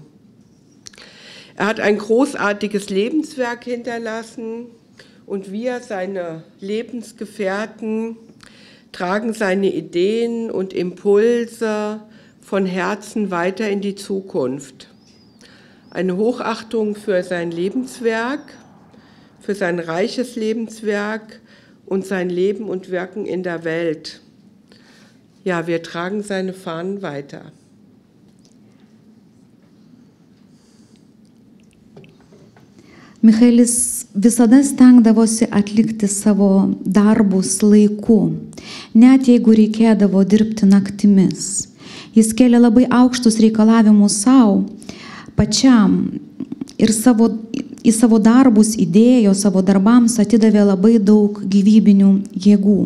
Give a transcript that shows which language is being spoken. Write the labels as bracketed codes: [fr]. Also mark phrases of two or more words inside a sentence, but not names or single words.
[de] Er hat ein großartiges Lebenswerk hinterlassen und wir, seine Lebensgefährten, tragen seine Ideen und Impulse von Herzen weiter in die Zukunft. Eine Hochachtung für sein Lebenswerk, für sein reiches Lebenswerk und sein Leben und Wirken in der Welt. Ja, wir tragen seine Fahnen weiter. [lt] Michaelis visada stengdavosi atlikti savo darbus laiku, net jeigu reikėdavo dirbti naktimis. Jis kėlė labai aukštus reikalavimus savo pačiam ir į savo darbus įdėjo, savo darbams atidavė labai daug gyvybinių jėgų.